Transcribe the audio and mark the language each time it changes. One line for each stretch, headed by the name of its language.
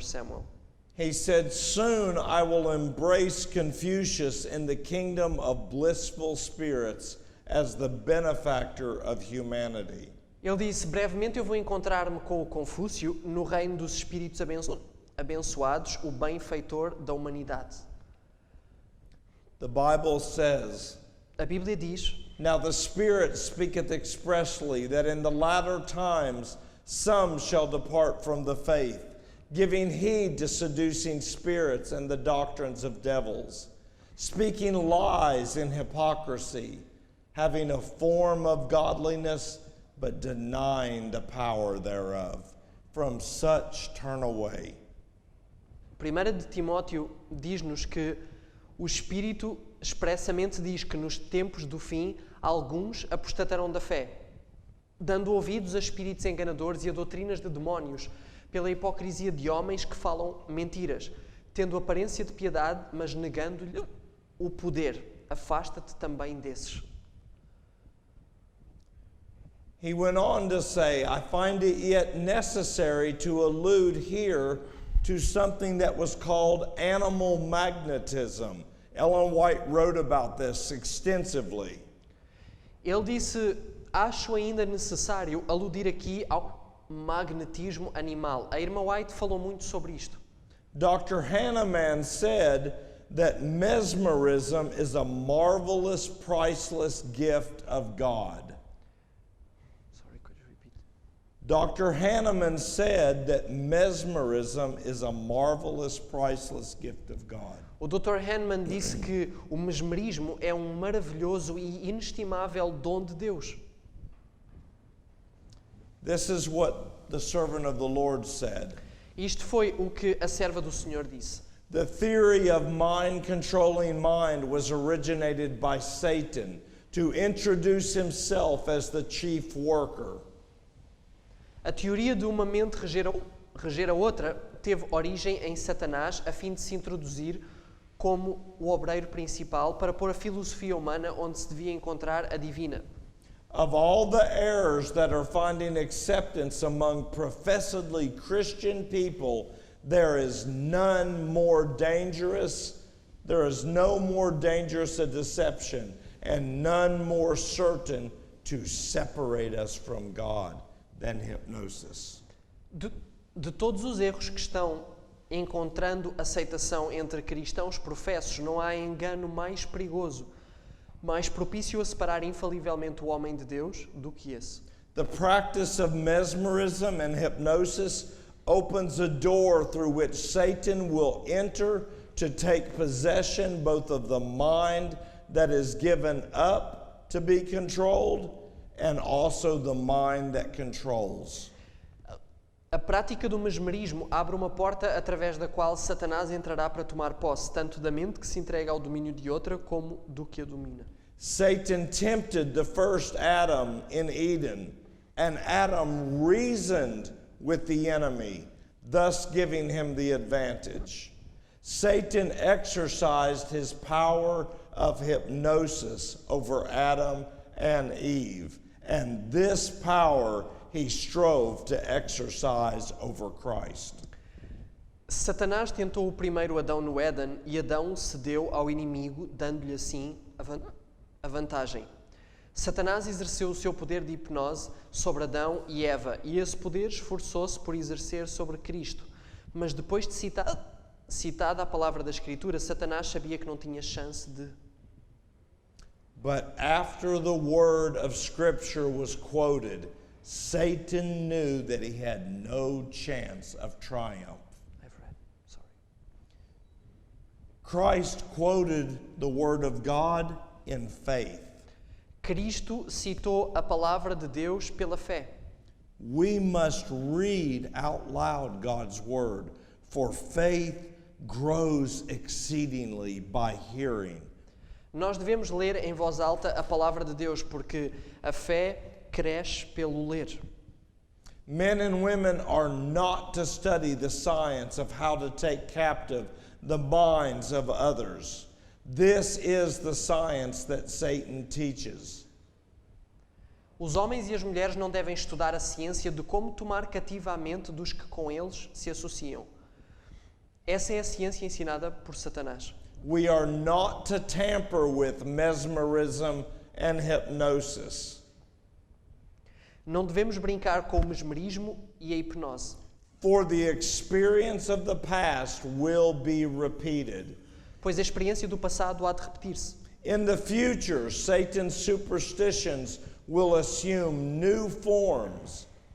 English: Samuel. He said, "Soon I will embrace Confucius in the kingdom of blissful spirits as the benefactor of humanity."
Portuguese: Ele disse, brevemente eu vou encontrar-me com o Confúcio no reino dos espíritos abençoados, o benfeitor da humanidade.
English: The Bible says,
Portuguese: A Bíblia diz,
English: "Now the Spirit speaketh expressly that in the latter times some shall depart from the faith, giving heed to seducing spirits and the doctrines of devils, speaking lies in hypocrisy, having a form of godliness, but denying the power thereof. From such turn away."
Portuguese: 1 de Timóteo diz-nos que o Espírito expressamente diz que nos tempos do fim alguns apostatarão da fé, dando ouvidos a espíritos enganadores e a doutrinas de demónios, pela hipocrisia de homens que falam mentiras, tendo aparência de piedade, mas negando-lhe o poder. Afasta-te também desses.
English: He went on to say, "I find it yet necessary to allude here to something that was called animal magnetism." Ellen White wrote about this extensively.
Portuguese: Ele disse, acho ainda necessário aludir aqui ao magnetismo animal. A irmã White falou muito sobre isto.
English: Dr. Hahnemann said that mesmerism is a marvelous, priceless gift of God. Sorry, could you repeat? Dr. Hahnemann said that mesmerism is a marvelous, priceless gift of God.
Portuguese: O Dr. Hahnemann disse que o mesmerismo é um maravilhoso e inestimável dom de Deus.
English: This is what the servant of the Lord said.
Portuguese: Isto foi o que a serva do Senhor disse.
English: The theory of mind controlling mind was originated by Satan to introduce himself as the chief worker.
Portuguese: A teoria de uma mente reger a outra teve origem em Satanás a fim de se introduzir como o obreiro principal para pôr a filosofia humana onde se devia encontrar a divina.
English: Of all the errors that are finding acceptance among professedly Christian people, there is none more dangerous, there is no more dangerous a deception, and none more certain to separate us from God than hypnosis.
Portuguese: De todos os erros que estão encontrando aceitação entre cristãos professos, não há engano mais perigoso, mais propício a separar infalivelmente o homem de Deus do que esse.
English: The practice of mesmerism and hypnosis opens a door through which Satan will enter to take possession both of the mind that is given up to be controlled and also the mind that controls.
Portuguese: A prática do mesmerismo abre uma porta através da qual Satanás entrará para tomar posse tanto da mente que se entrega ao domínio de outra como do que a domina.
English: Satan tempted the first Adam in Eden, and Adam reasoned with the enemy, thus giving him the advantage. Satan exercised his power of hypnosis over Adam and Eve, and this power he strove to exercise over Christ.
Portuguese: Satanás tentou o primeiro Adão no Éden e Adão cedeu ao inimigo, dando-lhe assim a vantagem. Satanás exerceu o seu poder de hipnose sobre Adão e Eva e esse poder esforçou-se por exercer sobre Cristo. Mas depois de citada a palavra da Escritura, Satanás sabia que não tinha chance de...
English: But after the word of Scripture was quoted, Satan knew that he had no chance of triumph. I've read. Sorry. Christ quoted the word of God in faith.
Portuguese: Cristo citou a palavra de Deus pela fé.
English: We must read out loud God's word, for faith grows exceedingly by hearing.
Portuguese: Nós devemos ler em voz alta a palavra de Deus, porque a fé cresce pelo ler.
English: Men and women are not to study the science of how to take captive the minds of others. This is the science that Satan teaches.
Portuguese: Os homens e as mulheres não devem estudar a ciência de como tomar cativa a mente dos que com eles se associam. Essa é a ciência ensinada por Satanás.
English: We are not to tamper with mesmerism and hypnosis.
Portuguese: Não devemos brincar com o mesmerismo e a hipnose.
English: For the experience of the past will be repeated.
Portuguese: Pois a experiência do passado há de repetir-se.
English: In the future, Satan's superstitions will assume new forms.